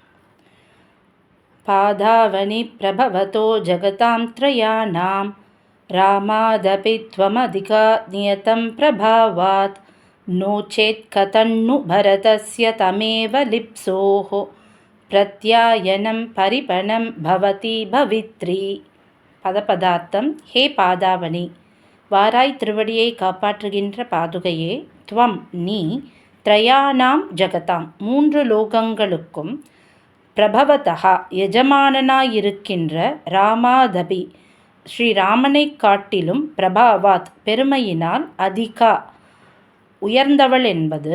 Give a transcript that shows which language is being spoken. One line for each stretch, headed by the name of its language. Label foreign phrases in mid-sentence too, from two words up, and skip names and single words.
Sanskrit: पादावनि प्रभवतो जगतां त्रयाणां रामादपि त्वमधिका नियतं प्रभावात् नो चेत् कथन्नु भरतस्य तमेव लिप्सोः प्रत्यायनं परिपणं भवति भवित्री பதபதார்த்தம். हे पादावनि,
Tamil: வாராய் திருவடியை காப்பாற்றுகின்ற பாதுகையே, துவம் நீ,
Sanskrit: त्रयाणां जगताम्
Tamil: மூன்று லோகங்களுக்கும், பிரபவதா எஜமானனாயிருக்கின்ற, ராமாதபி ஸ்ரீராமனை காட்டிலும், பிரபாவாத் பெருமையினால், அதிகா உயர்ந்தவள் என்பது,